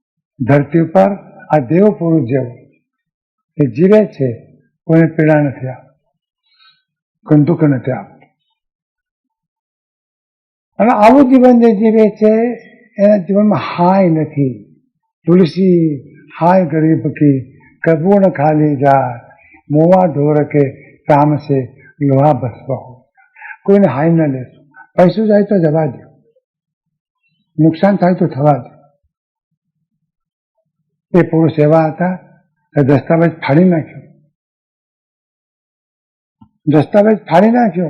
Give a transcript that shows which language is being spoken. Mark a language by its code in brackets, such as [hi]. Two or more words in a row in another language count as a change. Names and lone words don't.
[gu] ધરતી ઉપર આ દેવ પુરુષ જેવો એ જીવે છે, કોઈને પીડા નથી આપતો, કોઈ દુઃખ નથી આપતું. અને આવું જીવન જે જીવે છે એના જીવનમાં હાય નથી. [hi] તુલસી हाय गरीब की कपूर्ण खाली जा मुआ ढोर के काम से लोहा भस्म हो. [gu] કોઈને હાય ન લેશો. પૈસું જાય તો જવા દો, નુકસાન થાય તો થવા દો. એ પુરુષ એવા હતા કે દસ્તાવેજ ફાડી નાખ્યો, દસ્તાવેજ ફાડી નાખ્યો.